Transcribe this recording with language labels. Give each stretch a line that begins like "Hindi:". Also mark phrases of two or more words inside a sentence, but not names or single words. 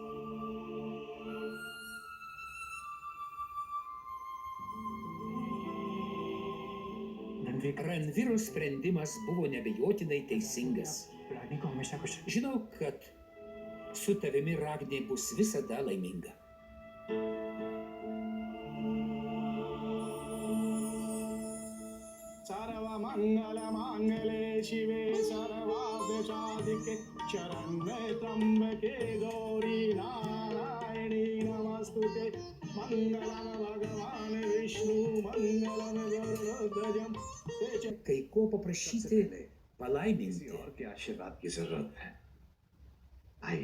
Lithuanian: Ranviro sprendimas buvo neabejotinai teisingas. Žinau, kad su tavimi Ragnė bus visada laiminga.
Sanskrit: सर्वमङ्गलमाङ्गले शिवे सर्वार्थसाधिके शरण्ये त्र्यम्बके गौरी नारायणी नमस्तुते मङ्गलं भगवान् विष्णु मङ्गलं गरुडध्वजं
Lithuanian: Kai ko paprašyti, palaiminti.
Hindi: और के आशीर्वाद की जरूरत है आइए